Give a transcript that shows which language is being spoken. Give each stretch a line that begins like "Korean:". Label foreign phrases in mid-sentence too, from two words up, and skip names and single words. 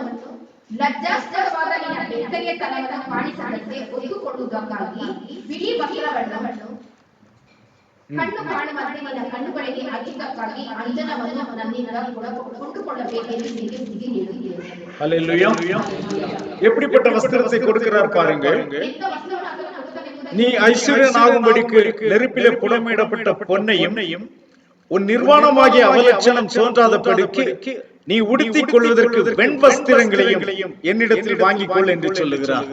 Kannada: ಲಜ್ಜಾಸ್ಪದವಾದ ನಿನ್ನ ಬೆತ್ತಲೆತನವನ್ನು ಕಾಣಿಸದಂತೆ ಒತ್ತುಕೊಳ್ಳುವುದಕ್ಕಾಗಿ ಬಿಳಿ ವಸ್ತ್ರವನ್ನು ಕಣ್ಣು ಕಾಣುವಂತೆ ನಿನ್ನ ಕಣ್ಣುಗಳಿಗೆ ಹಚ್ಚಿದ್ದಕ್ಕಾಗಿ ಅಂಜನವನ್ನು ನನ್ನಿಂದ ಕೊಂಡುಕೊಳ್ಳಬೇಕೆಂದು ನಿನಗೆ ಬುದ್ಧಿ ನೀಡುತ್ತೇನೆ.
Tamil: அல்லேலூயா. எப்படிப்பட்ட வஸ்திரத்தை கொடுக்கிறார் பாருங்கள். நீ ஐஸ்வர்யனாகும்படிக்கு நெருப்பிலே புடமிடப்பட்ட பொன்னையும் உன் நிர்வாணமாகிய அவலட்சணம் தோன்றாதபடிக்கு நீ உடுத்திக் கொள்வதற்கு வெண் வஸ்திரங்களையும் என்னிடத்தில் வாங்கிக் கொள் என்று சொல்லுகிறார்.